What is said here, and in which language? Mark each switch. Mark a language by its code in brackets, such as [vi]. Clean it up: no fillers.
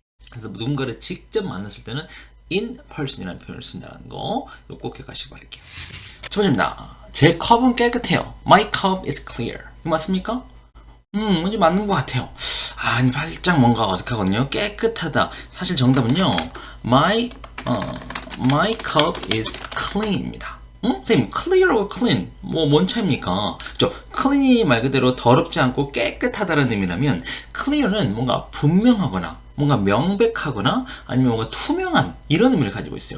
[ko] 그래서 누군가를 직접 만났을 때는 in person이라는 표현을 쓴다는 거 꼭 기억하시기 바랄게요. 첫 번째입니다. 제 컵은 깨끗해요. [en] My cup is clear. [ko] 이거 맞습니까? 왠지 맞는 것 같아요. 아니, 살짝 뭔가 어색하거든요. 깨끗하다. 사실 정답은요. [en] My cup is clean입니다. [ko] 선생님, clear하고 clean, 뭔 차이입니까? 그죠? clean이 말 그대로 더럽지 않고 깨끗하다는 의미라면, clear는 뭔가 분명하거나, 뭔가 명백하거나, 아니면 뭔가 투명한, 이런 의미를 가지고 있어요.